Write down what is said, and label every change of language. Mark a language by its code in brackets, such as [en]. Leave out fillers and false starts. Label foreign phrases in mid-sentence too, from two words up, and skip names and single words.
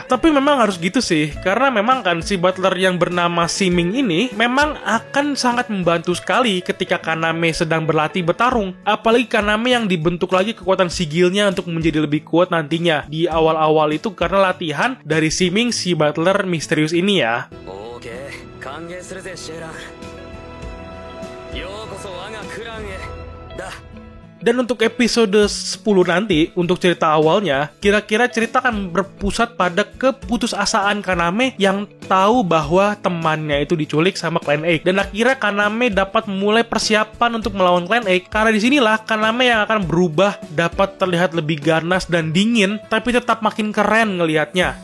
[id] Tapi memang harus gitu sih, karena memang kan si butler yang bernama Siming ini memang akan sangat membantu sekali ketika Kaname sedang berlatih bertarung. Apalagi Kaname yang dibentuk lagi kekuatan sigilnya untuk menjadi lebih kuat nantinya di awal-awal itu karena latihan dari Siming si butler misterius ini ya. [ja] 歓迎するぜシェーラン。ようこそ我がクランへだ。 [id] Dan untuk episode 10 nanti, untuk cerita awalnya, kira-kira cerita akan berpusat pada keputusasaan Kaname yang tahu bahwa temannya itu diculik sama Clan Egg. Dan akhirnya Kaname dapat memulai persiapan untuk melawan Clan Egg, karena disinilah Kaname yang akan berubah, dapat terlihat lebih ganas dan dingin, tapi tetap makin keren ngelihatnya.